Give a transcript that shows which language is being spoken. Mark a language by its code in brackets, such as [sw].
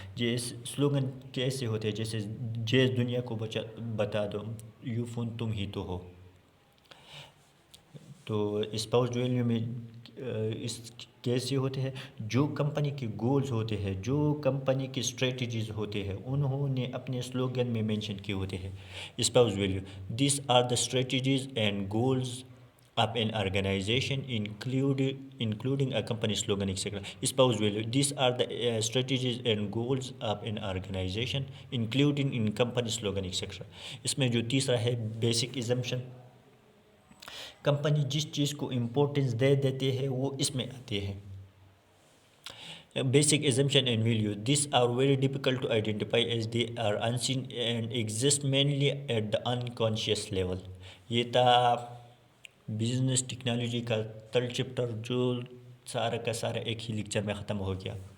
[ur] جیسے سلوگن کیسے ہوتے ہیں، جیسے جیز دنیا کو بتا دو، یو فون تم ہی تو ہو. تو اسپاؤزڈ ویلیو میں اس کیسے ہوتے ہیں، جو کمپنی کے گولز ہوتے ہیں، جو کمپنی کی اسٹریٹجیز ہوتے ہیں، انہوں نے اپنے سلوگن میں مینشن کیے ہوتے ہیں. [en] Espoused value, these are the strategies and goals of an organization including a company slogan etcetera. Espoused value, these are the strategies and goals of an organization including an company slogan etcetera. [ur] اس میں جو تیسرا ہے basic exemption. Company جس چیز کو importance دے دیتے ہیں وہ اس میں آتے ہیں. [en] Basic assumption and value, these are very difficult to identify as they are unseen and exist mainly at the unconscious level. [ur] یہ تھا بزنس ٹیکنالوجی کا تھرڈ چیپٹر، جو سارا کا سارا ایک ہی لیکچر میں ختم ہو گیا.